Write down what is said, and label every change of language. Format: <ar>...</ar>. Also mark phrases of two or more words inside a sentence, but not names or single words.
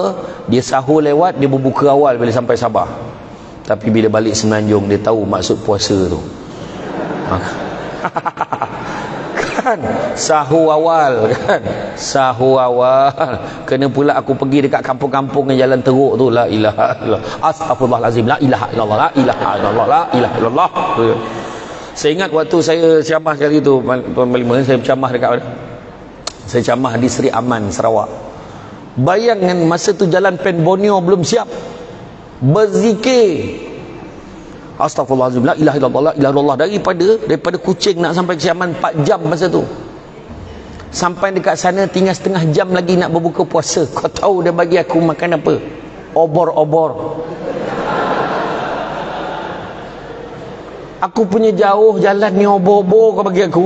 <ms>Dia sahur lewat, dia berbuka awal bila sampai Sabah. Tapi bila balik Semenanjung, dia tahu maksud puasa tu. kan, sahur awal kan, sahur awal. Kena pula aku pergi dekat kampung-kampung yang jalan teruk tu,</ms> <ar>لا إله إلا الله، أستغفر الله العظيم، لا إله إلا الله، لا إله إلا الله، لا إله إلا الله.</ar> <ms>Saya ingat waktu saya ceramah sekali tu, Tuan Panglima, saya ceramah dekat mana? Saya ceramah di Seri Aman, Sarawak. Bayangkan masa tu jalan Pen Borneo belum siap, berzikir astagfirullahalazim,</ms> <ar>لا إله إلا الله، لا إله إلا الله,</ar> <ms>daripada Kuching nak sampai ke Siaman 4 jam masa tu. Sampai dekat sana tinggal setengah jam lagi nak berbuka puasa. Kau tahu dia bagi aku makan apa? Obor-obor. Aku punya jauh jalan ni, obor-obor kau bagi aku.</ms>